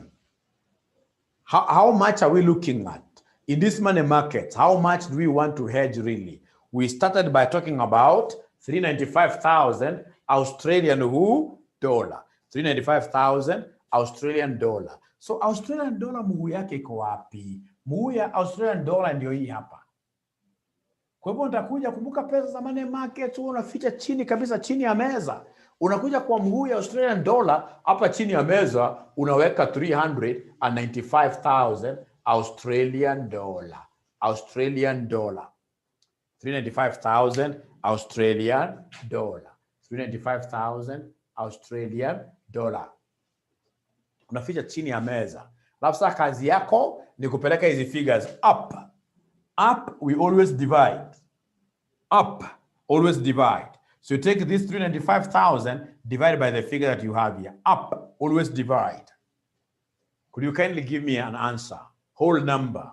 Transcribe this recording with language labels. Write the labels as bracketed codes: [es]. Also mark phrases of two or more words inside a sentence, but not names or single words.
[en] How much are we looking at? In this money market, how much do we want to hedge really? We started by talking about 395,000 Australian dollar. 395,000 Australian dollar. So Australian dollar [sw] mguu yake iko wapi? Mguu ya [en] Australian dollar [sw] ndio hii hapa. Kwa hivyo nitakuja, kumbuka pesa za [en] money market [sw] unaficha chini kabisa, chini ya meza. Unakuja kwa mguu ya [en] Australian dollar, [sw] hapa chini ya meza unaweka 395,000 [en] Australian dollar. Australian dollar. 395,000 Australian dollar. 395,000 Australian dollar. [sw] Unaficha chini ya meza. Alafu sasa kazi yako ni kupeleka hizi [en] figures up. Up, we always divide. Up, always divide. So you take this 395,000 divided by the figure that you have here. Up, always divide. Could you kindly give me an answer? Whole number.